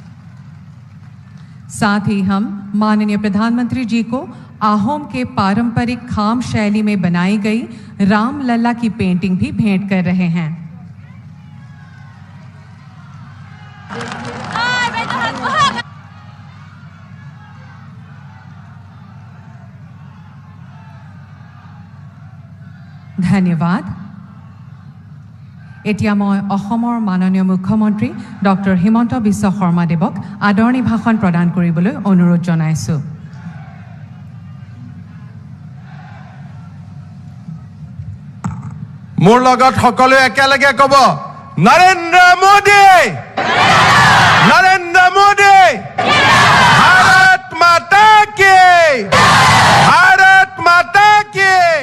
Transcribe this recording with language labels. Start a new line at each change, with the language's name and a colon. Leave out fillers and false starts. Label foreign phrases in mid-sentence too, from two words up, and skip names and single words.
Hindi: साथ ही हम माननीय प्रधानमंत्री जी को आहोम के पारंपरिक खाम शैली में बनाई गई राम लल्ला की पेंटिंग भी भेंट कर रहे हैं। धन्यवाद।
Assamese: এতিয়া মই অসমৰ মাননীয় মুখ্যমন্ত্ৰী ডক্টৰ হিমন্ত বিশ্ব শৰ্মা দেৱক আদৰণি ভাষণ প্ৰদান কৰিবলৈ অনুৰোধ জনাইছো। মোৰ লগত সকলোৱে একেলগে ক'ব, নৰেন্দ্ৰ মোদী, নৰেন্দ্ৰ মোদী,
Hindi: भारत माता की, भारत माता की।